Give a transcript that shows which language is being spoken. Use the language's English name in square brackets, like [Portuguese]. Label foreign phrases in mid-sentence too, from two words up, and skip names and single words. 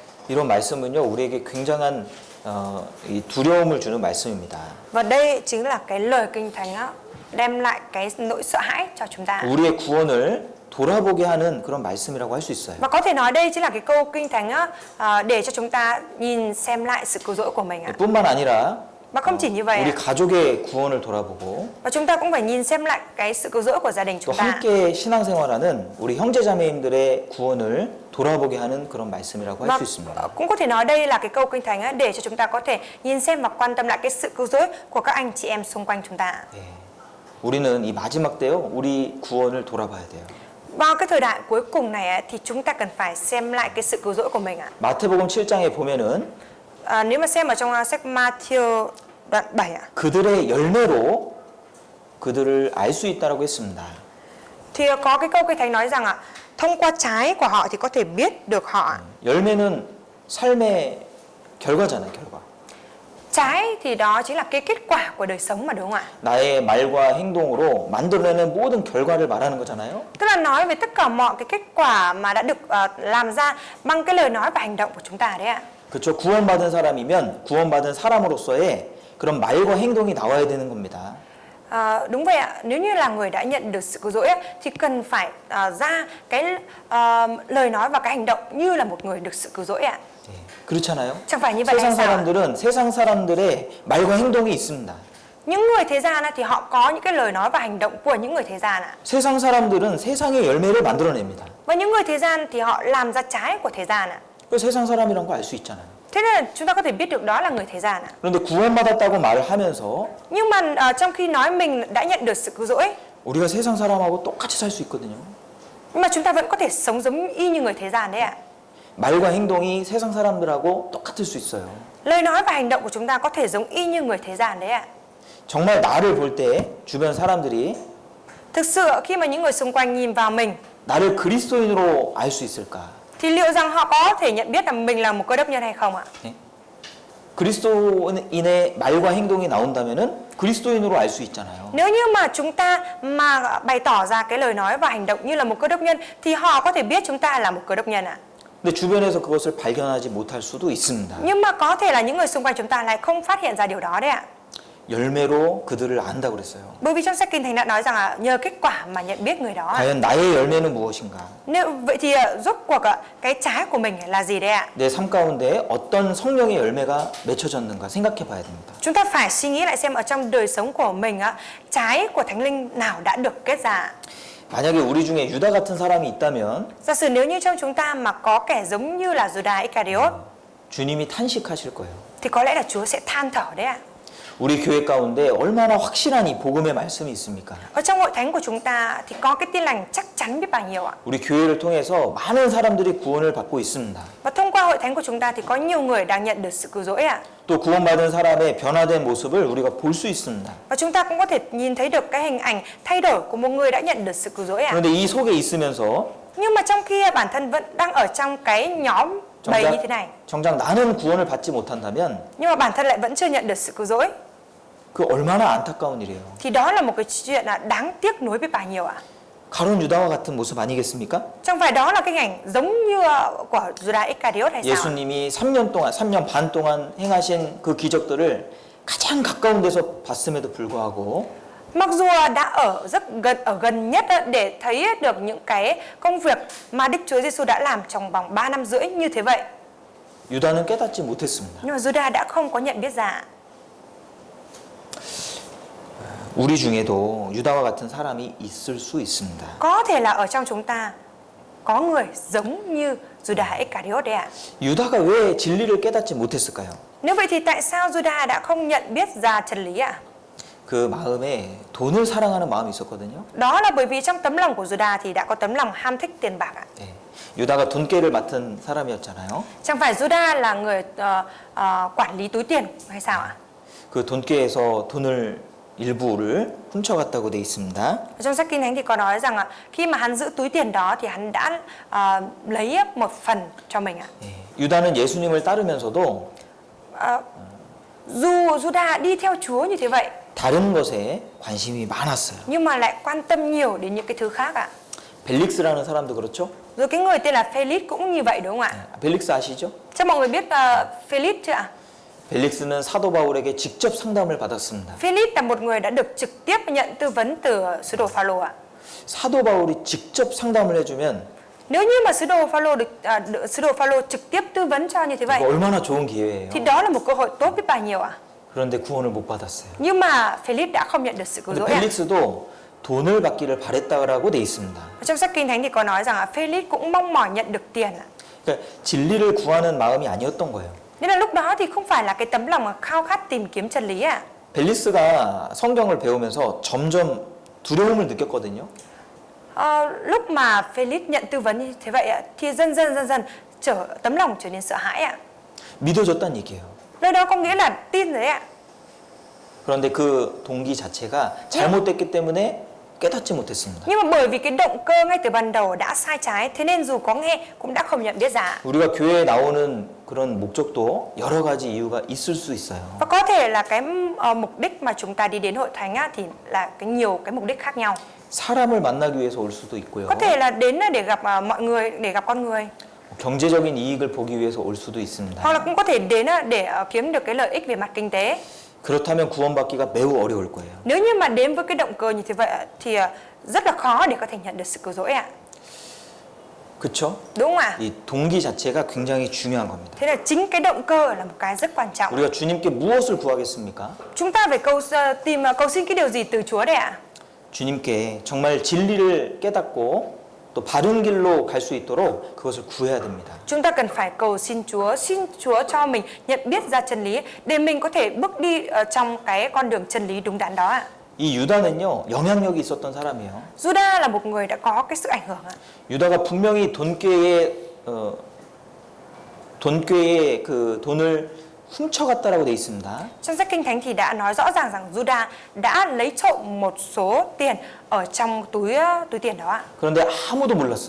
[Korean] 이런 말씀은요 우리에게 굉장한 이 두려움을 주는 말씀입니다. [Vietnamese] Và đây chính là cái lời kinh thánh á, đem lại cái nỗi sợ hãi cho chúng ta. [Korean] 우리의 구원을 돌아보게 하는 그런 말씀이라고 할 수 있어요. [Vietnamese] Và có thể nói đây chính là cái câu kinh thánh á, để cho chúng ta nhìn xem lại sự cứu rỗi của mình ạ. [Korean] 뿐만 아니라 [Vietnamese] Và không chỉ như vậy [Korean] 우리 [Vietnamese] ạ, [Korean] 가족의 구원을 돌아보고 [Vietnamese] và chúng ta cũng phải nhìn xem lại cái sự cứu rỗi của gia đình [Korean] 또 [Vietnamese] chúng ta. [Korean] 함께 신앙생활하는 우리 형제자매님들의 구원을 돌아보게 하는 그런 말씀이라고 할 [Vietnamese] Và [Korean] 수 있습니다. [Vietnamese] cũng có thể nói đây là cái câu kinh thánh á, để cho chúng ta có thể nhìn xem và quan tâm lại cái sự cứu rỗi của các anh chị em xung quanh chúng ta. [Korean] 예. 우리는 이 마지막 때요, 우리 구원을 돌아봐야 돼요. [Vietnamese] Vào cái thời đại cuối cùng này á, thì chúng ta cần phải xem lại cái sự cứu rỗi của mình ạ. [Korean] 마태복음 7장에 보면은 [Vietnamese] Nếu mà xem ở trong sách Matthew đoạn 7 ạ, [Korean] 그들의 열매로 그들을 알 수 있다라고 했습니다. [Vietnamese] thì có cái câu Kinh Thánh nói rằng ạ, thông qua trái của họ thì có thể biết được họ. [Korean] 열매는 삶의 결과잖아요, 결과. [Vietnamese] Trái thì đó chính là cái kết quả của đời sống mà, đúng không ạ? [Korean] 나의 말과 행동으로 만들어내는 모든 결과를 말하는 거잖아요. [Vietnamese] Tức là nói về tất cả mọi cái kết quả mà đã được làm ra bằng cái lời nói và hành động của chúng ta đấy ạ. [Korean] 그렇죠. 구원받은 사람이면 구원받은 사람으로서의 그런 말과 행동이 나와야 되는 겁니다. [Vietnamese] Đúng vậy ạ, nếu như là người đã nhận được sự cứu rỗi ấy, thì cần phải ra cái lời nói và cái hành động như là một người được sự cứu rỗi ạ. [Korean] 네, 그렇잖아요. [Vietnamese] Chẳng phải như vậy hay [Korean] 세상 [Vietnamese] sao ạ? [Korean] 사람들은 세상 사람들의 말과 행동이 있습니다. [Vietnamese] Những người thế gian ấy, thì họ có những cái lời nói và hành động của những người thế gian ạ. [Korean] 세상 사람들은 세상의 열매를 만들어냅니다. [Vietnamese] Và những người thế gian thì họ làm ra trái của thế gian ạ. [Korean] 그 세상 사람이란 거 알 수 있잖아요. [Vietnamese] Thế nên là chúng ta có thể biết được đó là người thế gian ạ. [Korean] 그런데 구원받았다고 말을 하면서 [Vietnamese] Nhưng mà trong khi nói mình đã nhận được sự cứu rỗi, [Korean] 우리가 세상 사람하고 똑같이 살 수 있거든요. [Vietnamese] nhưng mà chúng ta vẫn có thể sống giống y như người thế gian đấy ạ. [Korean] 말과 행동이 세상 사람들하고 똑같을 수 있어요. [Vietnamese] Lời nói và hành động của chúng ta có thể giống y như người thế gian đấy ạ. [Korean] 정말 나를 볼 때 주변 사람들이 [Vietnamese] Thực sự khi mà những người xung quanh nhìn vào mình [Korean] 나를 그리스도인으로 알 수 있을까? [Vietnamese] thì liệu rằng họ có thể nhận biết là mình là một cơ đốc nhân hay không ạ? [Korean] 네? 그리스도인의 말과 행동이 나온다면은 그리스도인으로 알 수 있잖아요. [Vietnamese] Nếu như mà chúng ta mà bày tỏ ra cái lời nói và hành động như là một cơ đốc nhân thì họ có thể biết chúng ta là một cơ đốc nhân ạ. [Korean] 근데 주변에서 그것을 발견하지 못할 수도 있습니다. [Vietnamese] Nhưng mà có thể là những người xung quanh chúng ta lại không phát hiện ra điều đó đấy ạ. [Korean] 열매로 그들을 안다고 그랬어요. [Vietnamese] Bởi vì trong sách Kinh Thánh đã nói rằng là nhờ kết quả mà nhận biết người đó ạ. [Korean] 과연 나의 열매는 무엇인가? [Vietnamese] Nếu vậy thì rốt cuộc cái trái của mình là gì đấy ạ? [Korean] 내 삶 가운데 어떤 성령의 열매가 맺혀졌는가 생각해 봐야 됩니다. [Vietnamese] Chúng ta phải suy nghĩ lại xem ở trong đời sống của mình trái của Thánh Linh nào đã được kết ra. [Korean] 만약에 우리 중에 유다 같은 사람이 있다면 [Vietnamese] Giả sử nếu như trong chúng ta mà có kẻ giống như là Judas Iscariot [Korean] 주님이 탄식하실 거예요. [Vietnamese] thì có lẽ là Chúa sẽ than thở đấy ạ. [Korean] 우리 교회 가운데 얼마나 확실한 이 복음의 말씀이 있습니까? [Vietnamese] Ở trong hội thánh của chúng ta thì có cái tin lành chắc chắn biết bao nhiêu ạ. [Korean] 우리 교회를 통해서 많은 사람들이 구원을 받고 있습니다. [Vietnamese] Và thông qua hội thánh của chúng ta thì có nhiều người đang nhận được sự cứu rỗi ạ. [Korean] 또 구원받은 사람의 변화된 모습을 우리가 볼 수 있습니다. [Vietnamese] Và chúng ta cũng có thể nhìn thấy được cái hình ảnh thay đổi của một người đã nhận được sự cứu rỗi ạ. [Korean] 그런데 이 속에 있으면서 [Vietnamese] Nhưng mà trong khi bản thân vẫn đang ở trong cái nhóm bầy như thế này, [Korean] 정작 나는 구원을 받지 못한다면 [Vietnamese] nhưng mà bản thân lại vẫn chưa nhận được sự cứu rỗi, [Korean] 그 얼마나 안타까운 일이에요. [Vietnamese] thì đó là một cái chuyện là đáng tiếc nuối biết bao nhiêu ạ. [Korean] 가룟 유다와 같은 모습 아니겠습니까? [Vietnamese] Chẳng phải đó là cái hình ảnh giống như của Judas Iscariot hay sao ạ? [Korean] 예수님이 3년 동안, 3년 반 동안 행하신 그 기적들을 가장 가까운 데서 봤음에도 불구하고 [Vietnamese] Mặc dù đã ở gần nhất để thấy được những cái công việc mà Đức Chúa Giêsu đã làm trong vòng 3 năm rưỡi như thế vậy, [Korean] 유다는 깨닫지 못했습니다. [Vietnamese] nhưng mà Judas đã không có nhận biết ra. [Korean] 우리 중에도 유다와 같은 사람이 있을 수 있습니다. [Vietnamese] Có thể là ở trong chúng ta có người giống như Judas Iscariot đấy ạ. [Korean] 유다가 왜 진리를 깨닫지 못했을까요? [Vietnamese] Nếu vậy thì tại sao Judas đã không nhận biết ra chân lý ạ? [Korean] 그 마음에 돈을 사랑하는 마음이 있었거든요. [Vietnamese] Đó là bởi vì trong tấm lòng của Judas thì đã có tấm lòng ham thích tiền bạc ạ. [Korean] 네. 유다가 돈깨를 맡은 사람이었잖아요. [Vietnamese] Chẳng phải Judas là người quản lý túi tiền hay sao ạ? [Korean] 그 돈깨에서 돈을 일부를 훔쳐갔다고 돼 있습니다. [Vietnamese] Trong sách Kinh Thánh thì có nói rằng khi mà hắn giữ túi tiền đó thì hắn đã lấy một phần cho mình ạ. [Korean] 네. 유다는 예수님을 따르면서도 [Vietnamese] Dù Judas đi theo Chúa như thế vậy, [Korean] 다른 것에 관심이 많았어요. [Vietnamese] nhưng mà lại quan tâm nhiều đến những cái thứ khác ạ. [Korean] 벨릭스라는 사람도 그렇죠? [Vietnamese] Rồi cái người tên là Felix cũng như vậy đúng không ạ? [Korean] 벨릭스 아시죠? [Vietnamese] Chắc mọi người biết Felix chưa ạ? [Korean] 벨릭스는 사도 바울에게 직접 상담을 받았습니다. [Vietnamese] Felix là một người đã được trực tiếp nhận tư vấn từ sứ đồ Phaolô ạ. [Korean] 사도 바울이 직접 상담을 해주면 [Vietnamese] Nếu như mà sứ đồ Phaolô trực tiếp tư vấn cho như thế vậy [Korean] 이거 얼마나 좋은 기회예요. [Vietnamese] thì đó là một cơ hội tốt biết bao nhiêu ạ. [Korean] 그런데 구원을 못 받았어요. [Vietnamese] Nhưng mà Felix đã không nhận được sự cứu [Korean] 근데 [Vietnamese] rỗi ạ. [Korean] 벨릭스도 돈을 받기를 바랬다라고 돼 있습니다. [Vietnamese] Trong sách Kinh Thánh thì có nói rằng Felix cũng mong mỏi nhận được tiền ạ. [Korean] 그러니까 진리를 구하는 마음이 아니었던 거예요. [Vietnamese] Nên là lúc đó thì không phải là cái tấm lòng mà khao khát tìm kiếm chân lý ạ. [Korean] 벨리스가 성경을 배우면서 점점 두려움을 느꼈거든요. [Vietnamese] Lúc mà Felix nhận tư vấn như thế vậy ạ, thì dần dần tấm lòng trở nên sợ hãi ạ. [Korean] 믿어졌다는 얘기예요. [Vietnamese] Nơi đó có nghĩa là tin rồi đấy ạ. [Korean] 그런데 그 동기 자체가 잘못됐기 때문에 깨닫지 못했습니다. [Vietnamese] Nhưng mà bởi vì cái động cơ ngay từ ban đầu đã sai trái, thế nên dù có nghe cũng đã không nhận biết ra. [Korean] 우리가 교회에 나오는 그런 목적도 여러 가지 이유가 있을 수 있어요. [Vietnamese] Và có thể là cái mục đích mà chúng ta đi đến hội thánh á, thì là nhiều cái mục đích khác nhau. [Korean] 사람을 만나기 위해서 올 수도 있고요. [Vietnamese] Có thể là đến để gặp mọi người, để gặp con người. [Korean] 경제적인 이익을 보기 위해서 올 수도 있습니다. [Vietnamese] Hoặc là cũng có thể đến để kiếm được cái lợi ích về mặt kinh tế. [Korean] 그렇다면 구원받기가 매우 어려울 거예요. [Vietnamese] Nếu như mà đến với cái động cơ như thế vậy thì rất là khó để có thể nhận được sự cứu rỗi ạ. [Korean] 그렇죠? [Vietnamese] Đúng không ạ? [Korean] 이 동기 자체가 굉장히 중요한 겁니다. [Vietnamese] Thế là chính cái động cơ là một cái rất quan trọng. [Korean] 우리가 주님께 무엇을 구하겠습니까? [Vietnamese] Chúng ta phải cầu xin cái điều gì từ Chúa đấy ạ? [Korean] 주님께 정말 진리를 깨닫고 또 바른 길로 갈 수 있도록 그것을 구해야 됩니다. [Vietnamese] Chúng ta cần phải cầu xin Chúa cho mình nhận biết ra chân lý để mình có thể bước đi trong cái con đường chân lý đúng đắn đó ạ. [Korean] 이 유다는요 영향력이 있었던 사람이에요. [Vietnamese] Juda là một người đã có cái sức ảnh hưởng ạ. [Korean] 유다가 분명히 돈꾀에 그 돈을 훔쳐갔다라고 돼 있습니다. [Vietnamese] Trong sách Kinh Thánh thì đã nói rõ ràng rằng Juda đã lấy trộm một số tiền ở trong túi tiền đó ạ. [Korean] 그런데 아무도 몰랐어요.